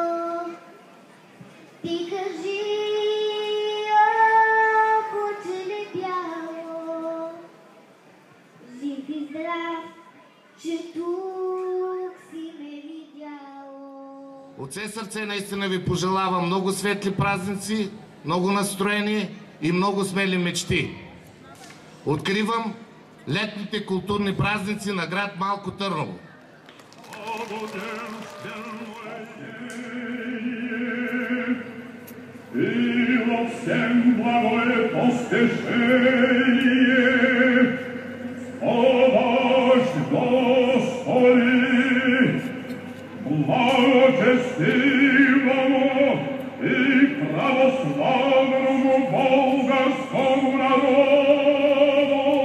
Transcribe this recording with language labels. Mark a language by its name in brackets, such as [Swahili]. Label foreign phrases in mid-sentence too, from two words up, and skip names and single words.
[Bulgarian] Ти кажи, облаче бяло, жив и здрав, че тук си ме видяло. От все сърце наистина ви пожелавам много светли празници, много настроение и много смели мечти. Откривам летните културни празници на град Малко Търново. [Church Slavic] И во всем благое поспешение, помощь Господи, благочестивому и православному болгарскому народу